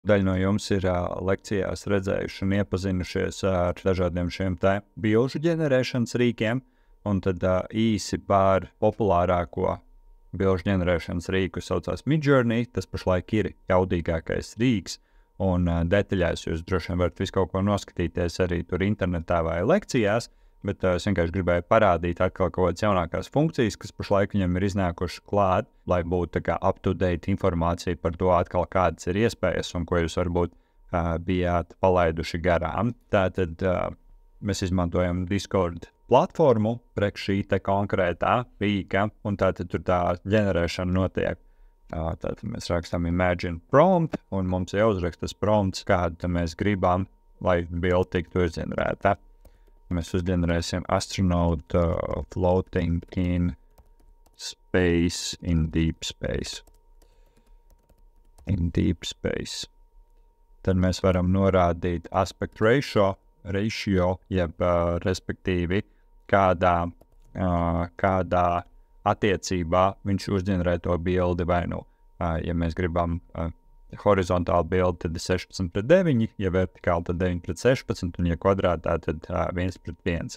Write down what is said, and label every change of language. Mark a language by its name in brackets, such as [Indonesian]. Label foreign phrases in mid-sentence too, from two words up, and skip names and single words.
[Latvian] Daļa no jums ir lekcijās redzējuši un iepazinušies ar dažādiem šiem te bilžu ģenerēšanas rīkiem, un tad īsi par populārāko bilžu ģenerēšanas rīku saucās Midjourney. Tas pašlaik ir jaudīgākais rīks, un detaļās jūs droši vien varat visu kaut ko noskatīties arī tur internetā vai lekcijās, bet es vienkārši gribēju parādīt atkal kaut kādas jaunākās funkcijas, kas pašlaik viņam ir iznākušas klāt, lai būtu tā kā up-to-date informācija par to atkal kādas ir iespējas un ko jūs varbūt bijāt palaiduši garām. Tātad mēs izmantojam Discord platformu priekš šī te konkrētā rīka, un tātad tur tā ģenerēšana notiek. Tātad mēs rakstām [English] imagine prompt, [Latvian] un mums jāuzraksta tas prompts, kādu mēs gribam, lai bilde tiktu izģenerēta. [English] Mēs uzģenerēsim astronaut floating in space, in deep space. In deep space. [Latvian] Tad mēs varam norādīt [English] aspect ratio, [Latvian] jeb respektīvi kādā attiecībā viņš uzģenerē to bildi vai nu, ja mēs gribam horizontāli bildi, tad 16:9, ja vertikāli, tad 9:16, un ja kvadrātā, tad 1:1.